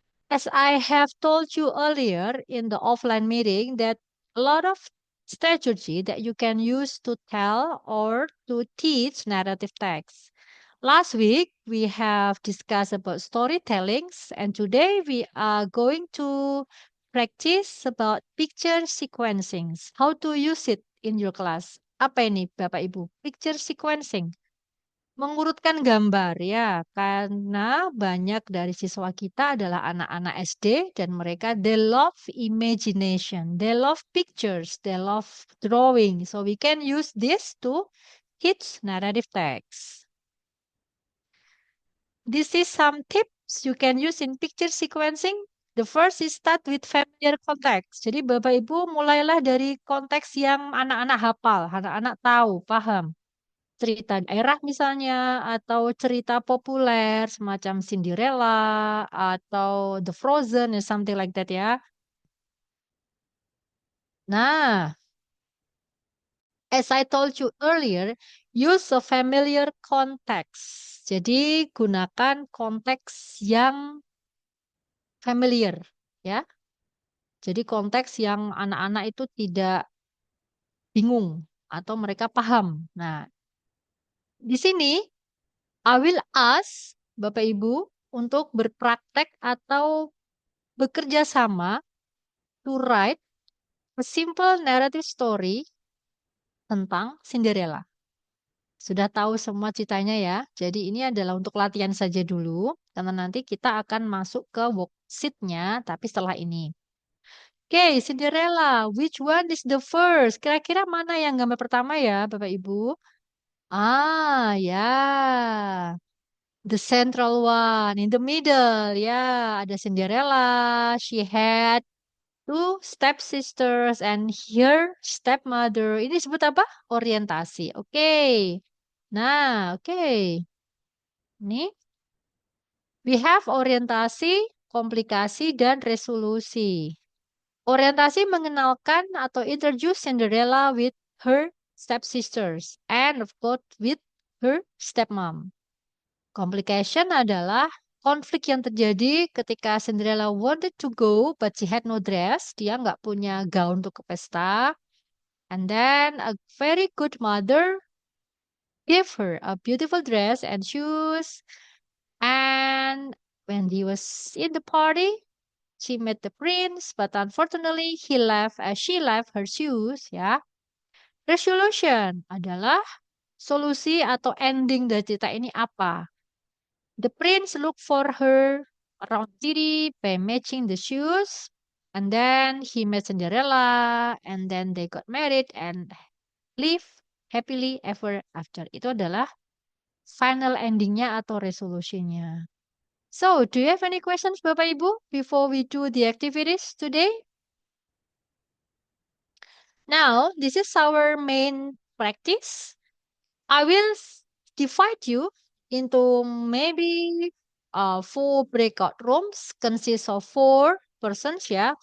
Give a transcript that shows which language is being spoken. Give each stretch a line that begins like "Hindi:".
English: As I have told you earlier in the offline meeting that a lot of strategy that you can use to tell or to teach narrative text. Last week we have discussed about storytellings and today we are going to practice about picture sequencing. How to use it in your class.
Indonesian: Apa ini Bapak Ibu? Picture sequencing. Mengurutkan gambar ya, karena banyak dari siswa kita adalah anak-anak SD dan mereka
English: they love imagination, they love pictures, they love drawing. So we can use this to teach narrative text. This is some tips you can use in picture sequencing. The first is start with familiar context.
Indonesian: Jadi Bapak Ibu mulailah dari konteks yang anak-anak hafal, anak-anak tahu, paham. Cerita daerah misalnya atau cerita populer semacam Cinderella atau The Frozen
English: or something like that
Indonesian: ya.
English: Nah, as I told you earlier, use a familiar context.
Indonesian: Jadi gunakan konteks yang familiar ya. Jadi konteks yang anak-anak itu tidak bingung atau mereka paham. Nah, di sini
English: I will ask
Indonesian: Bapak Ibu untuk berpraktek atau bekerja sama
English: to write a simple narrative story
Indonesian: tentang Cinderella. Sudah tahu semua ceritanya ya. Jadi ini adalah untuk latihan saja dulu, karena nanti kita akan masuk ke worksheet-nya, tapi setelah ini. Oke, Cinderella,
English: which one is the first?
Indonesian: Kira-kira mana yang gambar pertama ya, Bapak Ibu?
English: Ah, ya. The central one, in the middle. Ya, ada Cinderella. She had two stepsisters and her stepmother.
Indonesian: Ini disebut apa? Orientasi. Oke. Nah, oke. Ini
English: we have
Indonesian: orientasi, komplikasi, dan resolusi. Orientasi mengenalkan atau
English: introduce Cinderella with her stepsisters and of course with her stepmom. Complication
Indonesian: adalah konflik yang terjadi ketika
English: Cinderella wanted to go but she had no dress.
Indonesian: Dia nggak punya gaun untuk ke pesta.
English: And then a very good mother gave her a beautiful dress and shoes. And when he was in the party, she met the prince, but unfortunately he left as she left her shoes.
Indonesian: Ya, resolution adalah solusi atau ending dari cerita ini apa?
English: The prince looked for her around city by matching the shoes, and then he met Cinderella, and then they got married and live happily ever after.
Indonesian: Itu adalah final endingnya atau resolusinya.
English: So, do you have any questions, Bapak Ibu, before we do the activities today? Now, this is our main practice. I will divide you into maybe 4 breakout rooms, consist of 4 persons ya.